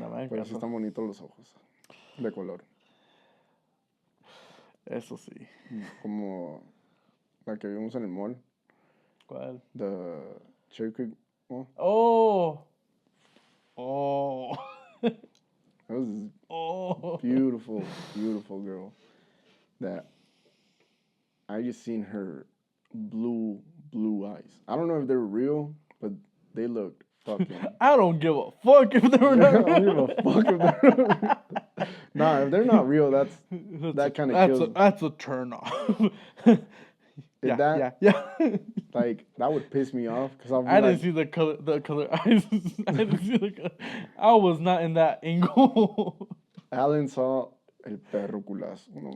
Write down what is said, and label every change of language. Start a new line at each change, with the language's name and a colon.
Spanish: Pero sí están bonitos los ojos. De color. Eso sí. Como la que vimos en el mall. ¿Cuál?
English: The Cherry Creek. Oh. That was beautiful, beautiful girl. That I just seen her blue eyes. I don't know if they're real, but they looked fucking. I don't give a fuck if they were not real. I don't give a fuck if they're not real. Nah, if they're not real, that kind of kills. That's a turn off. Yeah. Like that would piss me off because I didn't see the color eyes. I didn't see the color. I was not in that angle. Alan saw
Spanish: el perro culazo.